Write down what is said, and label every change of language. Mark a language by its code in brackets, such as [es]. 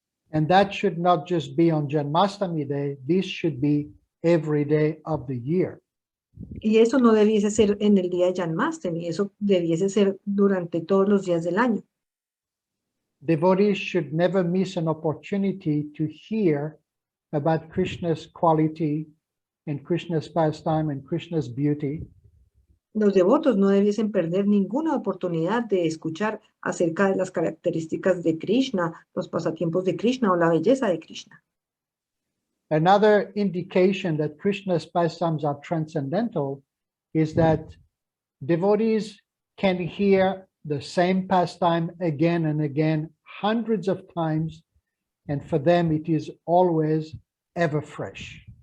[en] And that should not just be on Janmastami Day, this should be every day of the year. [es] Y eso no debiese ser en el día de Janmastami, eso debiese ser durante todos los días del año. [en] Devotees should never miss an opportunity to hear about Krishna's quality and Krishna's pastime and Krishna's beauty. [es] Los devotos no debiesen perder ninguna oportunidad de escuchar acerca de las características de Krishna, los pasatiempos de Krishna o la belleza de Krishna. [en] Another indication that Krishna's pastimes are transcendental is that devotees can hear the same pastime again and again, hundreds of times, and for them it is always ever fresh.